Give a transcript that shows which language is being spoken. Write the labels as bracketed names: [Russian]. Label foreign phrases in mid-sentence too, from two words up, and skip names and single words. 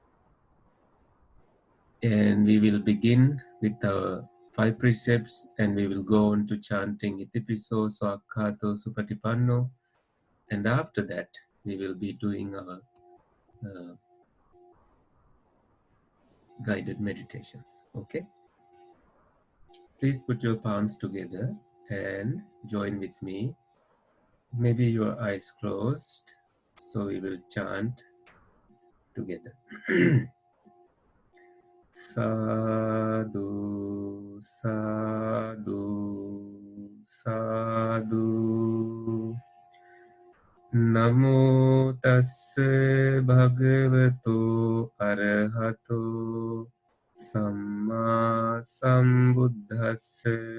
[English] And we will begin with our 5 precepts, and we will go on to chanting Itipiso, Swakhato, Supatipanno, and after that we will be doing our guided meditations. Okay? Please put your palms together and join with me. Maybe your eyes closed, so we will chant together. [Pali] Sadhu, sadhu, sadhu. Namo tassa bhagavato arahato samma sambuddhassa.